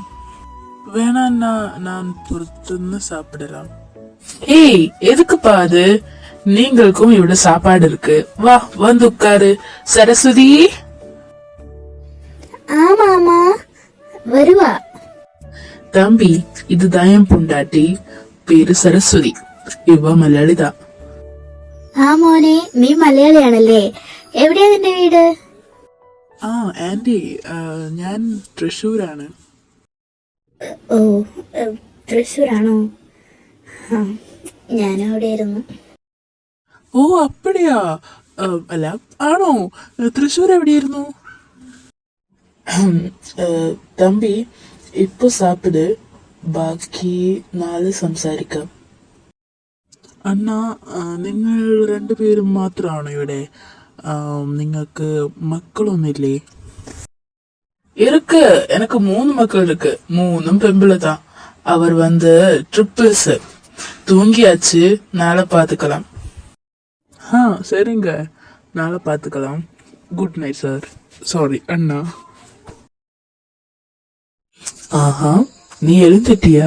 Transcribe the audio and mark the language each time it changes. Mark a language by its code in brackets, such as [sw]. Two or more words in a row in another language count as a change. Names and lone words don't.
[ta] வேணாண்ணா, நான் பொறுத்துன்னு சாப்பிடலாம். ஏய் எதுக்குப்பா அது? நீங்களுக்கும் இவ்வளவு சாப்பாடு இருக்கு, வா வந்து உட்காரு. சரஸ்வதி. ஆமாமா, வருவா. தம்பி, இதுதான் என் பொண்டாட்டி, [ml] പേര് സരസ്വതി. ഇവ മലയാളിതാ. ആ മോനെ, നീ മലയാളിയാണല്ലേ? എവിടെയാ നിന്റെ വീട്? ആ ആന്റി, ഞാൻ തൃശ്ശൂരാണ്. ഓ, തൃശ്ശൂരാണോ? ആ, ഞാനും അവിടെയായിരുന്നു. ഓ അപ്പടിയാ. അല്ല, ആണോ? തൃശ്ശൂർ എവിടെയായിരുന്നു? [ta] தம்பி, இப்போ சாப்பிடு, [ml] ബാക്കി നാളെ സംസാരിക്കാം. അണ്ണ, നിങ്ങൾ രണ്ടുപേരും മാത്രമാണോ ഇവിടെ? നിങ്ങൾക്ക് മക്കളൊന്നുമില്ലേ? [ta] இருக்கு, எனக்கு 3 மக்கள் இருக்கு. 3 பெம்பிளை தான். அவர் வந்து ட்ரிப்பிள்ஸ். தூங்கியாச்சு, நாளை பாத்துக்கலாம். சரிங்க, நாளை பாத்துக்கலாம். [en] good night [ta] சார். சாரி அண்ணா. ஆஹா, நீ எழுந்துட்டியா?